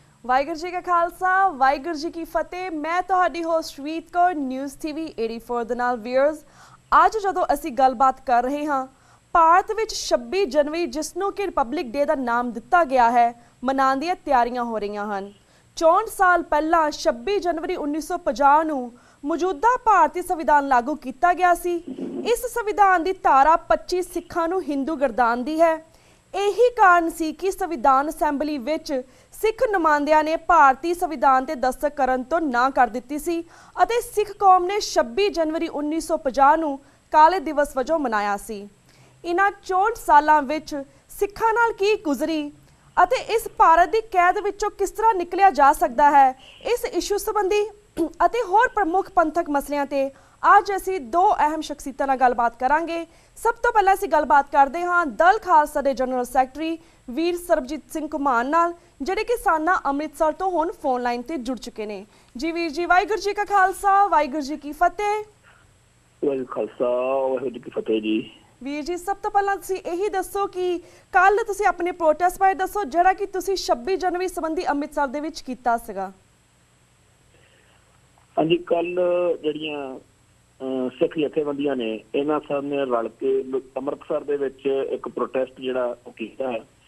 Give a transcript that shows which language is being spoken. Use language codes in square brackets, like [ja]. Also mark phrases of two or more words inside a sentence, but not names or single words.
[pa] ਵਾਹਿਗੁਰੂ ਜੀ ਕਾ ਖ਼ਾਲਸਾ ਵਾਹਿਗੁਰੂ ਜੀ ਕੀ ਫ਼ਤਿਹ। ਮੈਂ ਤੁਹਾਡੀ ਹੋਸਟ ਰੀਤ ਕੌਰ ਨਿਊਜ਼ TV 84 ਦੇ ਨਾਲ ਵੀਅਰਸ। ਅੱਜ ਜਦੋਂ ਅਸੀਂ ਗੱਲਬਾਤ ਕਰ ਰਹੇ ਹਾਂ ਭਾਰਤ ਵਿੱਚ 26 ਜਨਵਰੀ ਜਿਸ ਨੂੰ ਕਿ ਰਿਪਬਲਿਕ ਡੇ ਦਾ ਨਾਮ ਦਿੱਤਾ ਗਿਆ ਹੈ ਮਨਾਉਣ ਦੀਆਂ ਤਿਆਰੀਆਂ ਹੋ ਰਹੀਆਂ ਹਨ। 64 ਸਾਲ ਪਹਿਲਾਂ 26 ਜਨਵਰੀ 1950 ਨੂੰ ਮੌਜੂਦਾ ਭਾਰਤੀ ਸੰਵਿਧਾਨ ਲਾਗੂ ਕੀਤਾ ਗਿਆ ਸੀ। ਇਸ ਸੰਵਿਧਾਨ ਦੀ ਧਾਰਾ 25 ਸਿੱਖਾਂ ਨੂੰ ਹਿੰਦੂ ਗਰਦਾਨਦੀ ਹੈ। ਯਹੀ ਕਾਰਨ ਸੀ ਕਿ ਸੰਵਿਧਾਨ ਅਸੈਂਬਲੀ ਵਿਚ ਸਿੱਖ ਨੁਮਾਇੰਦਿਆਂ ਨੇ ਭਾਰਤੀ ਸੰਵਿਧਾਨ ਤੇ ਦਸਤਖ਼ਤ ਕਰਨ ਤੋ ਨਾ ਕਰ ਦਿੱਤੀ ਸੀ ਅਤੇ ਸਿੱਖ ਕੌਮ ਨੇ 26 ਜਨਵਰੀ 1950 ਨੂੰ ਕਾਲੇ ਦਿਵਸ ਵਜੋਂ ਮਨਾਇਆ ਸੀ। ਇਨ੍ਹਾਂ 64 ਸਾਲਾਂ ਵਿਚ ਸਿੱਖਾਂ ਨਾਲ ਕੀ ਗੁਜ਼ਰੀ ਅਤੇ ਇਸ ਭਾਰਤ ਦੀ ਕੈਦ ਵਿਚੋਂ ਕਿਸ ਤਰ੍ਹਾਂ ਨਿਕਲਿਆ ਜਾ ਸਕਦਾ ਹੈ, ਇਸ ਇਸ਼ੂ ਸੰਬੰਧੀ ਅਤੇ ਹੋਰ ਪ੍ਰਮੁੱਖ ਪੰਥਕ ਮਸਲਿਆਂ ਤੇ ਆਜ ਅਸੀ ਦੋ ਅਹਿਮ ਸ਼ਖ਼ਸੀਅਤਾਂ ਨਾਲ ਗੱਲਬਾਤ ਕਰਾਂਗੇ। ਸਭ ਤੋ ਪਹਿਲਾ ਅਸੀ ਗੱਲਬਾਤ ਕਰਤੇ ਹਾਂ ਦਲ ਖ਼ਾਲਸਾ ਦੇ [en] general secretary [pa] ਵੀਰ ਸਰਬਜੀਤ ਸਿੰਘ ਘੁੰਮਣ ਨਾਲ ਜਿਹੜੇ ਕਿ ਸਾਨਾ ਅੰਮ੍ਰਿਤਸਰ ਤੋ ਹੁਣ ਫ਼ੋਨ ਲਾਈਨ ਤੇ ਜੁੜ ਚੁੱਕੇ ਨੇ। ਜੀ ਵੀਰ ਜੀ, ਵਾਹਿਗੁਰੂ ਜੀ ਕਾ ਖ਼ਾਲਸਾ ਵਾਹਿਗੁਰੂ ਜੀ ਕੀ ਫ਼ਤਿਹ। ਵਾਹਿਗੁਰੂ ਖ਼ਾਲਸਾ ਵਾਹਿਗੁਰੂ ਜੀ ਕੀ ਫ਼ਤਿਹ ਜੀ। ਵੀਰ ਜੀ, ਸਭ ਤੋ ਪਹਿਲਾ ਤੁਸੀਂ ਯਹੀ ਦੱਸੋ ਕਿ ਕੱਲ੍ਹ ਤੁਸੀਂ ਅਪਣੇ ਪ੍ਰੋਟੈਸਟ ਬਾਰੇ ਦੱਸੋ ਜਿਹੜਾ ਕਿ ਤੁਸੀਂ 26 ਜਨਵਰੀ ਸੰਬੰਧੀ ਅੰਮ੍ਰਿਤਸਰ ਦੇ ਵਿਚ ਕੀਤਾ ਸੀਗਾ। ਹਾਂ ਜੀ, ਕੱਲ੍ਹ ਜਿਹੜੀਆਂ ਸਿੱਖ ਜਥੇਬੰਦੀਆਂ ਨੇ ਇਨ੍ਹਾਂ ਸਭ ਨੇ ਰਲ ਕੇ ਅੰਮ੍ਰਿਤਸਰ ਦੇ ਵਿਚ ਏਕ ਪ੍ਰੋਟੈਸਟ ਜਿਹੜਾ ਕੀਤਾ ਹੈ